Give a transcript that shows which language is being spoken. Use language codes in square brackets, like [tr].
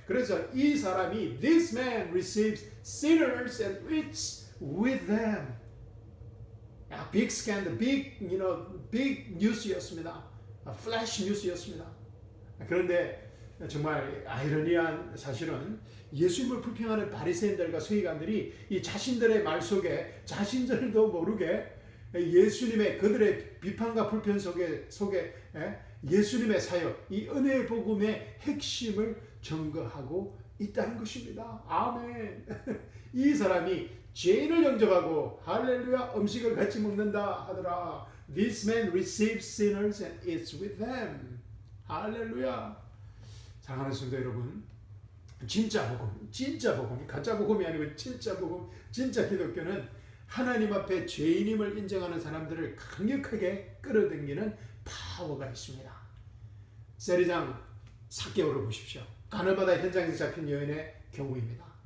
[ko] 그래서 이 사람이 [en] this man receives sinners and eats with them. [ko] 빅 스캔들, 빅 뉴스였습니다. 플래시 뉴스였습니다. 그런데 정말 아이러니한 사실은 예수님을 불평하는 바리새인들과 서기관들이 이 자신들의 말 속에 자신들도 모르게 그들의 비판과 불편 속에 예수님의 사역, 이 은혜의 복음의 핵심을 증거하고 있다는 것입니다. 아멘. 이 사람이 죄인을 영접하고 할렐루야 음식을 같이 먹는다 하더라. [en] This man receives sinners and eats with them. [ko] 할렐루야. 사랑하는 성도 여러분, 진짜 복음, 가짜 복음이 아니고 진짜 복음, 진짜 기독교는 하나님 앞에 죄인임을 인정하는 사람들을 강력하게 끌어당기는 파워가 있습니다. 세리장 삭개오를 보십시오. 가늠하다 현장에서 잡힌 여인의 경우입니다.